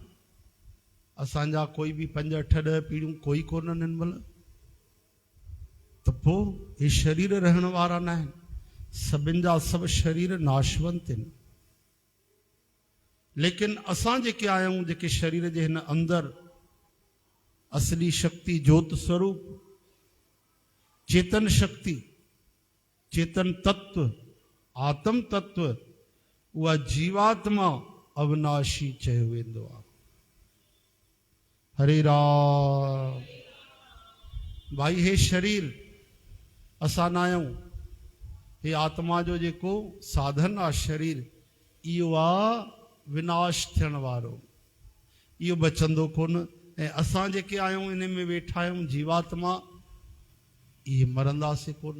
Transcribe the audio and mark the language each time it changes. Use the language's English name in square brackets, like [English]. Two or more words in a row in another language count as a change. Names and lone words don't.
[Sindhi] असांजा कोई भी 5, 8, 10 पीढ़ियूं कोई कोन्हनि हिन महिल। त पोइ हे शरीर रहण वारा न आहिनि। सभिनि जा सभु शरीर नाशवंत आहिनि। लेकिन असां जेके आहियूं, जेके शरीर जे हिन अंदर असली शक्ति, ज्योत स्वरूप, चेतन शक्ति, चेतन तत्व, आत्म तत्व, उहा जीवात्मा अविनाशी चयो वेंदो आहे। हरे राम। भाई हे शरीर असां न आहियूं। हे आत्मा जो जेको साधन आहे शरीर, इहो आहे विनाश थियण वारो। इहो बचंदो कोन। ऐं असां जेके आहियूं, इन में वेठा आहियूं, जीवात्मा, इहे मरंदासीं कोन।